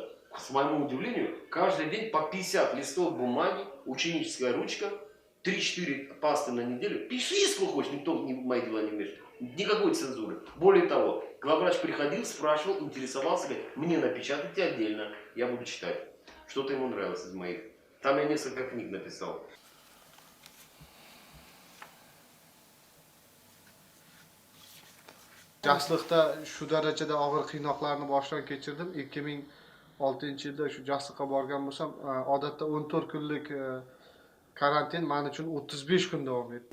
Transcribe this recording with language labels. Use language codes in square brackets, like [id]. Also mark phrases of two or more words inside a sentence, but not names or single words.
[ru] С моему удивлению, каждый день по 50 листов бумаги, ученическая ручка, 3-4 пасты на неделю. Пиши, сколько хочешь, никто в мои дела не вмешивается. Никакой цензуры. Более того, главврач приходил, спрашивал, интересовался, говорит: мне напечатайте отдельно, я буду читать. Что-то ему нравилось из моих. Там я несколько книг написал. [uz] Jasliqda shu darajada og'ir qiynoqlarni boshdan kechirdim. 2006-yilda shu Jasliqqa borgan bo'lsam, odatda 14 kunlik karantin men uchun 35 kun davom etdi.